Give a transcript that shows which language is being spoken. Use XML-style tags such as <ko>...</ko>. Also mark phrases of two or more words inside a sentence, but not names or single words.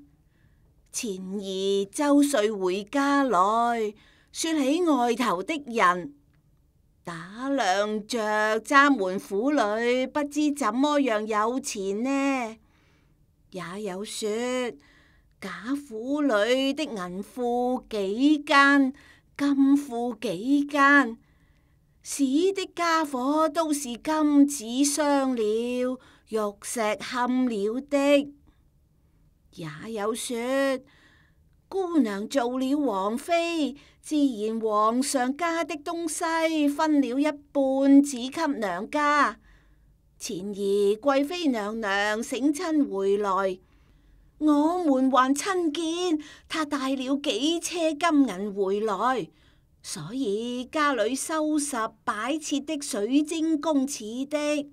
<zh>前兒周瑞回家來，說起外頭的人，打量着臧門府裏不知怎麼樣有錢呢，也有說賈府裏的銀庫幾間，金庫幾間，使的家伙都是金子鑲了，玉石嵌了的。也有說姑娘做了王妃，自然皇上家的東西分了一半只給娘家。前兒貴妃娘娘省親回來，我們還親見她帶了幾車金銀回來，所以家裏收拾擺設的水晶宮似的。</zh>